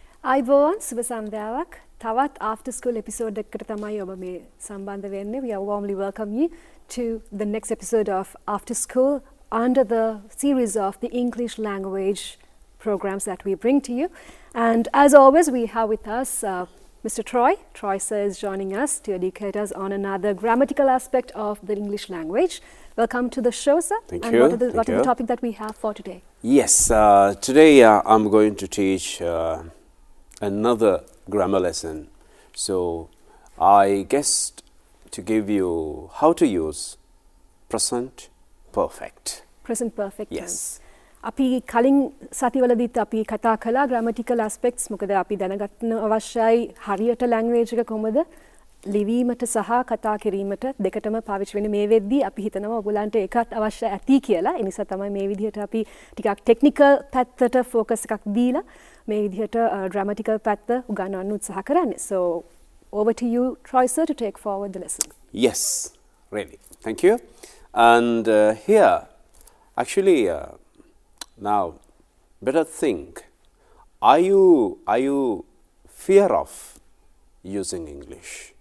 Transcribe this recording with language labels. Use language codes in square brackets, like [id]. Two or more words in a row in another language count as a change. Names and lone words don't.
[si] අයිබෝන් සුබ සන්ධ්‍යාවක් තවත් [en] after school episode [si] එකකට තමයි ඔබ මේ සම්බන්ධ වෙන්නේ. [en] We are warmly welcome you to the next episode of After School under the series of the English language programs that we bring to you. And as always, we have with us Mr. Troy. Troy sir is joining us to educate us on another grammatical aspect of the English language. Welcome to the show, sir. Thank and you. What is the topic that we have for today? Yes, today I'm going to teach another grammar lesson. So I guessed to give you how to use present perfect. Present perfect Yes. tense. [si] අපි කලින් සතිවලදීත් අපි කතා කළා [en] grammatical aspects. [si] මොකද අපි දැනගන්න අවශ්‍යයි හරියට language එක කොහොමද ලිවීමට සහ කතා කිරීමට දෙකටම පාවිච්චි වෙන්නේ. මේ වෙද්දී අපි හිතනවා ඔයගොල්ලන්ට එකක් අවශ්‍ය ඇති කියලා. ඒ නිසා තමයි මේ විදිහට අපි ටිකක් technical පැත්තට focus එකක් දීලා මේ විදිහට grammatical පැත්ත උගන්වන්න උත්සාහ කරන්නේ. [en] So over to you, Troy sir, to take forward the lesson. Yes, really. Thank you. And here, actually, now, better think. Are you fear of using English?